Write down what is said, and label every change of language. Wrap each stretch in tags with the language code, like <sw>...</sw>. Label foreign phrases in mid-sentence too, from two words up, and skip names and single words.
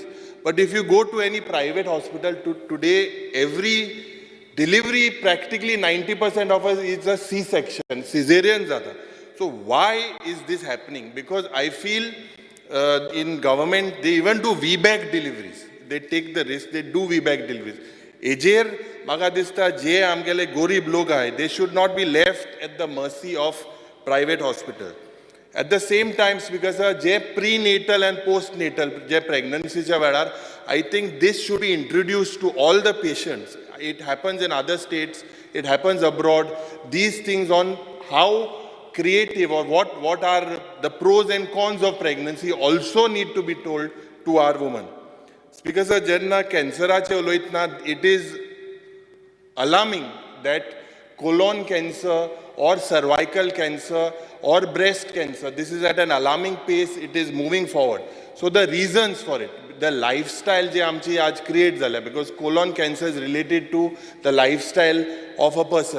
<en>But if you go to any private hospital today, every delivery practically 90% of us is a C-section, cesarean zada. So why is this happening? Because I feel in government they even do VBAC deliveries. They take the risk, they do VBAC deliveries.</en> <kok>Ejer म्हाका दिसता जे आमगेले गरीब लोक आहाय</kok> <en>they should not be left at the mercy of private hospital. At the same time, because जे prenatal and postnatal जे</en> <kok>pregnancyच्या वेळार</kok> <en>I think this should be introduced to all the patients. It happens in other states, it happens abroad. These things on how creative or what are the pros and cons of pregnancy also need to be told to our women. Because</en> <kok>जेन्ना कॅन्सराचे उलयतना</kok> <en>it is alarming that colon cancer or cervical cancer or breast cancer, this is at an alarming pace, it is moving forward. So the reasons for it, the lifestyle</en> <kok>je amchi aaj create zala,</kok> <en>because colon cancer is related to the lifestyle of a person.</en>